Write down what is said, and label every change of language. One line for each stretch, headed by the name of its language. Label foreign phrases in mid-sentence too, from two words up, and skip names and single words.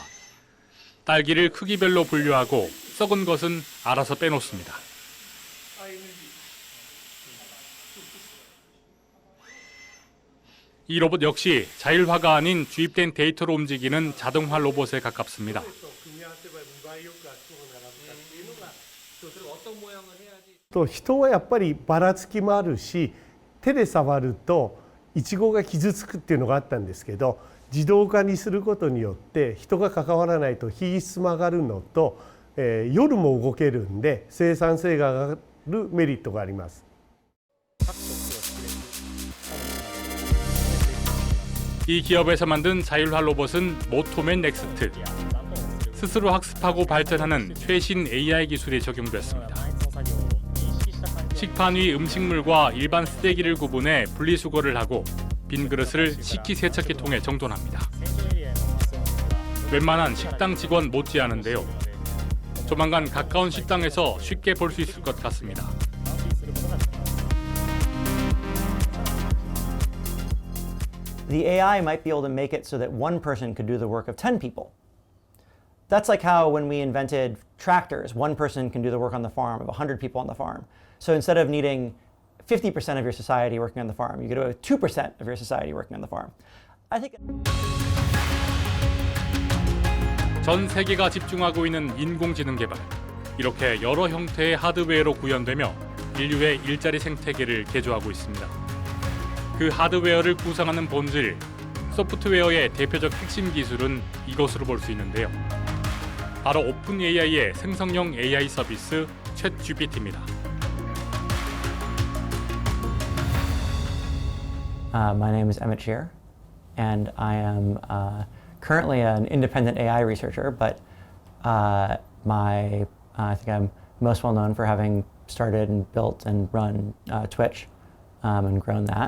Korean: 딸기를 크기별로 분류하고 썩은 것은 알아서 빼놓습니다. 이 로봇 역시 자율화가 아닌 주입된 데이터로 움직이는 자동화 로봇에 가깝습니다.
Japanese: と人はやっぱりばらつきもあるし、手で触るとイチゴが傷つくっていうのがあったんですけど、自動化にすることによって人が関わらないと品質も上がるのと、 夜も動けるんで生産性が上がるメリットがあります。
Korean: 이 기업에서 만든 자율화 로봇은 모토맨 넥스트. 스스로 학습하고 발전하는 최신 AI 기술이 적용됐습니다. 식판 위 음식물과 일반 쓰레기를 구분해 분리수거를 하고 빈 그릇을 식기세척기 통해 정돈합니다. 웬만한 식당 직원 못지않은데요. 조만간 가까운 식당에서 쉽게 볼 수 있을 것 같습니다.
English: The AI might be able to make it so that one person could do the work of 10 people. That's like how when we invented tractors, one person can do the work on the farm of 100 people on the farm. So instead of needing 50% of your society working on the farm, you get away with 2% of your society working on the farm. I think.
Korean: 전 세계가 집중하고 있는 인공지능 개발. 이렇게 여러 형태의 하드웨어로 구현되며 인류의 일자리 생태계를 개조하고 있습니다. 그 하드웨어를 구성하는 본질, 소프트웨어의 대표적 핵심 기술은 이것으로 볼 수 있는데요. 바로 오픈 AI의 생성형 AI 서비스 챗GPT입니다.
English: My name is Emmett Shear, and I am currently an independent AI researcher, but I think I'm most well known for having started and built and run Twitch and grown that.